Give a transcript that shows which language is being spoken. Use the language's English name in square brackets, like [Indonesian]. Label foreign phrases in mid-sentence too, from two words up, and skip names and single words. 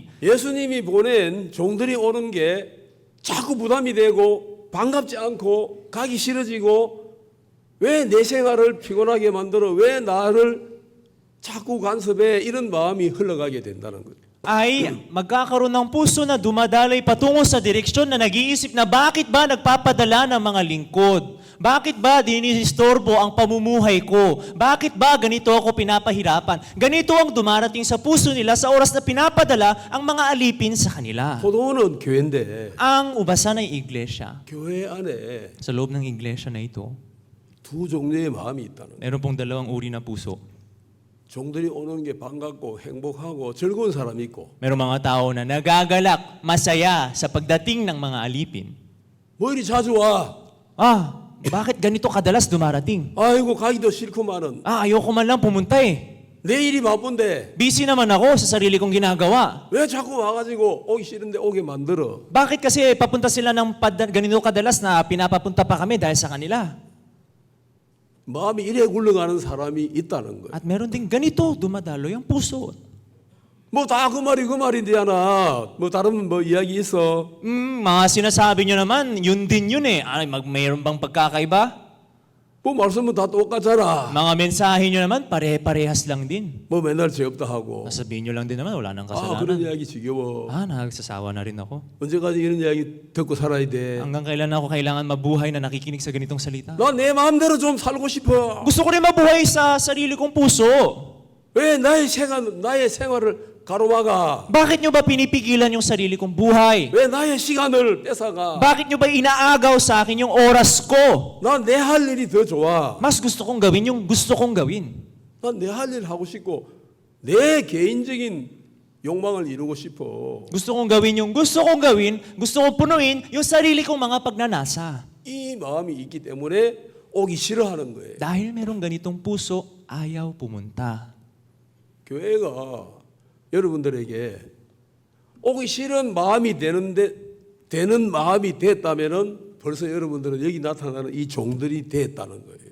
[Korean] 예수님이 보낸 종들이 오는 게 자꾸 부담이 되고 반갑지 않고 가기 싫어지고 왜 내 생활을 피곤하게 만들어 왜 나를 자꾸 간섭해 이런 마음이 흘러가게 된다는 거예요. [Filipino] ay magkakaroon ng puso na dumadaloy patungo sa direksyon na nag-iisip na bakit ba nagpapadala ng mga lingkod? Bakit ba dinistorbo ang pamumuhay ko? Bakit ba ganito ako pinapahirapan? Ganito ang dumarating sa puso nila sa oras na pinapadala ang mga alipin sa kanila. [Korean] 포도원은 교회인데 [Filipino] Ang ubasan ay iglesia. [Korean] 교회 안에 [Filipino] Sa loob ng iglesia na ito, [Korean] 두 종류의 마음이 있다는 거예요. [Filipino] meron pong dalawang uri ng puso. [Korean] 종들이 오는 게 반갑고 행복하고 즐거운 사람이 있고 [Filipino] Merong mga tao na nagagalak, masaya sa pagdating ng mga alipin. [Korean] 뭐 이리 자주 와? [Filipino] Bakit ganito kadalas dumarating? [Korean] 아이고 가기도 싫구만은 [Filipino] Ayoko man lang pumunta eh. [Korean] 내 일이 바쁜데 [Filipino] Busy naman ako sa sarili kong ginagawa. [Korean] 왜 자꾸 와가지고 오기 싫은데 오게 만들어? [Filipino] Bakit kasi papunta sila ng ganito kadalas na pinapapunta pa kami dahil sa kanila? [Korean] 마음이 이래 굴러가는 사람이 있다는 거예요. [Filipino] At meron din ganito, dumadaloy ang puso. [Korean] 뭐 다 그 말인데야나. 뭐 다른 뭐 이야기 있어? [Filipino] Mga sinasabi nyo naman, yun din yun eh. Mayroon bang pagkakaiba? [Korean] 뭐 말씀은 다 똑같잖아. [Filipino] Mga mensahe nyo naman, pare-parehas lang din. [Korean] 뭐 맨날 죄 없다 하고. [Filipino] Sasabihin nyo lang din naman, wala nang [Korean] 아 그런 [Filipino] kasalanan. [Korean] 이야기 지겨워. [Filipino] Nagsasawa na rin ako. [Korean] 언제까지 이런 이야기 듣고 살아야 돼? [Filipino] Hanggang kailan ako kailangan mabuhay na nakikinig sa ganitong salita? [Korean] 나 내 마음대로 좀 살고 싶어. [Filipino] Gusto ko rin mabuhay sa sarili kong puso. [Korean] 왜 나의 생활을 가로막아? [Filipino] Bakit nyo ba pinipigilan yung sarili kong buhay? [Korean] 왜 나의 시간을 뺏어가? [Filipino] Bakit nyo ba inaagaw sa akin yung oras ko? [Korean] 난 내 할 일이 더 좋아. [Filipino] Mas gusto kong gawin yung gusto kong gawin. [Korean] 난 내 할 일 하고 싶고 내 개인적인 욕망을 이루고 싶어. [Filipino] Gusto kong gawin yung gusto kong gawin, gusto kong punuin yung sarili kong mga pagnanasa. [Korean] 이 마음이 있기 때문에 오기 싫어하는 거예요. [Filipino] Dahil merong ganitong puso, ayaw pumunta. [Korean] 교회가 여러분들에게 오기 싫은 마음이 되는 마음이 됐다면은 벌써 여러분들은 여기 나타나는 이 종들이 됐다는 거예요.